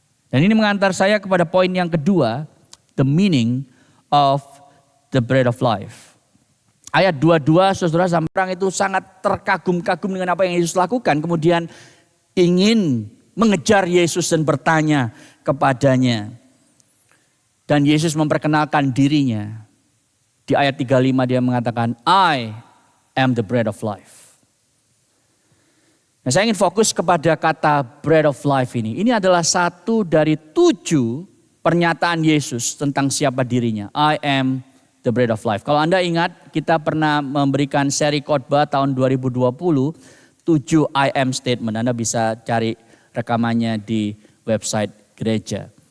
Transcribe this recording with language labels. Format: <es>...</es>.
<id>Dan ini mengantar saya kepada poin yang kedua,</id> <en>the meaning of the bread of life.</en> <id>Ayat 22, saudara, sampai orang itu sangat terkagum-kagum dengan apa yang Yesus lakukan. Kemudian ingin mengejar Yesus dan bertanya kepadanya. Dan Yesus memperkenalkan dirinya. Di ayat 35 dia mengatakan,</id> <en>I am the bread of life.</en> <id>Nah, saya ingin fokus kepada kata bread of life ini. Ini adalah satu dari 7 pernyataan Yesus tentang siapa dirinya.</id> <en>I am the bread of life.</en> <id>Kalau Anda ingat, kita pernah memberikan seri khotbah tahun 2020, 7</id> <en>I am statement.</en> <id>Anda bisa cari rekamannya di website gereja.</id>